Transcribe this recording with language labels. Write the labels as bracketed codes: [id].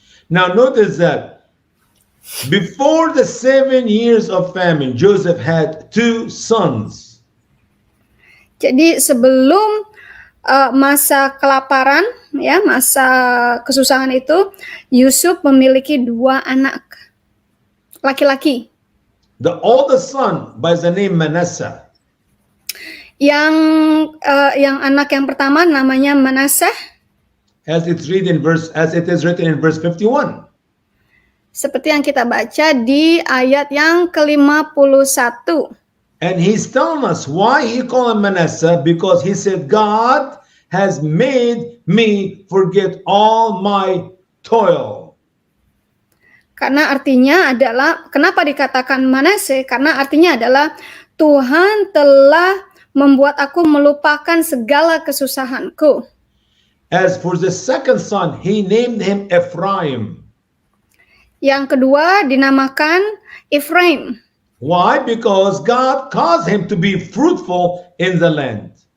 [en] Now notice that before the 7 years of famine, Joseph had 2 sons. [id] Jadi sebelum masa kelaparan, ya, masa kesusahan itu, Yusuf memiliki 2 anak laki-laki. [en] The oldest son by the name Manasseh. [id] Yang anak yang pertama namanya Manasseh, [en] as it is written in verse 51. [id] Seperti yang kita baca di ayat yang ke-51. [en] And he's telling us why he called him Manasseh, because he said, God has made me forget all my toil. [id] Karena artinya adalah, kenapa dikatakan Manasseh? Karena artinya adalah Tuhan telah membuat aku melupakan segala kesusahanku. [en] As for the second son, he named him Ephraim. [id] Yang kedua dinamakan Ephraim. [en] Why? Because God caused him to be fruitful in the land.